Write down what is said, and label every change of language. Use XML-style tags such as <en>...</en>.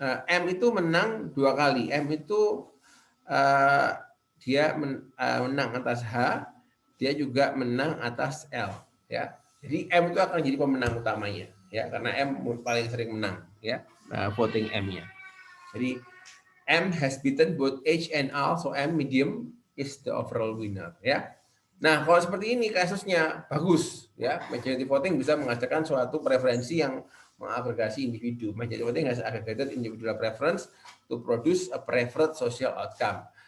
<id>M itu menang 2 kali. M itu dia menang atas H. dia juga menang atas L, ya. Jadi M itu akan jadi pemenang utamanya, ya, karena M paling sering menang, ya, voting M-nya. Jadi</id> <en>M has beaten both H and L, so M medium is the overall winner, ya.</en> <id>Nah, kalau seperti ini kasusnya bagus, ya. Majority voting bisa menghasilkan suatu preferensi yang mengagregasi individu.</id> <en>Majority voting has aggregated individual preference to produce a preferred social outcome.</en>